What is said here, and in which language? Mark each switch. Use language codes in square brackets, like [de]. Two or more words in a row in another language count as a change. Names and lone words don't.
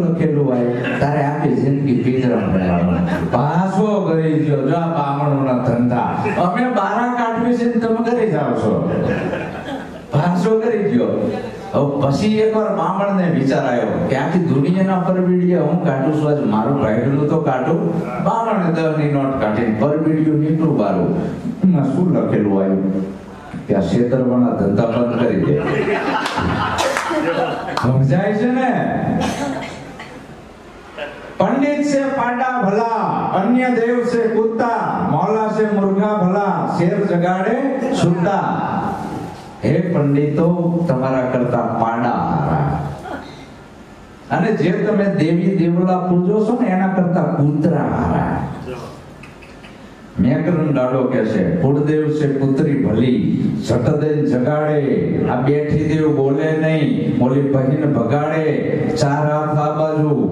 [gu] લખેલું આવ્યું તારે આખી જિંદગી પિંજરા ભરાવા પાછો કરી ગયો જો આ બામણોના ધંધા અમે બારા કાઢવી છે તમે કરી જાવ છો પાછો કરી ગયો હવે પછી એકવાર બામણને વિચાર આવ્યો કે આખી દુનિયાના પરબીડિયા હું કાઢું છું આજ મારું ભાઈડું તો કાઢું બામણે 10 ની નોટ કાઢીને પરબીડિયું નીકળું બારું એમાં શું લખેલું આવ્યું કે આ છેતરવાના ધંધા બંધ કરી દે સમજાય છે ને [hi] पंडित से पांडा भला अन्य देव से कुत्ता मौला से मुर्गा भला शेर जगाड़े सुता हे [gu] पंडितो તમારા કરતા પાડા હારા અને જે તમે દેવી દેવલા પૂજો છો ને એના કરતા કૂતરા હારા મેકરણ દાડો કે છે [kfr] કુળદેવ સે પુત્રી ભલી સટદેન જગાડે આ બેઠી દેવ બોલે નહીં બોલી બહેન ભગાડે [gu] ચાર હાથ આ બાજુ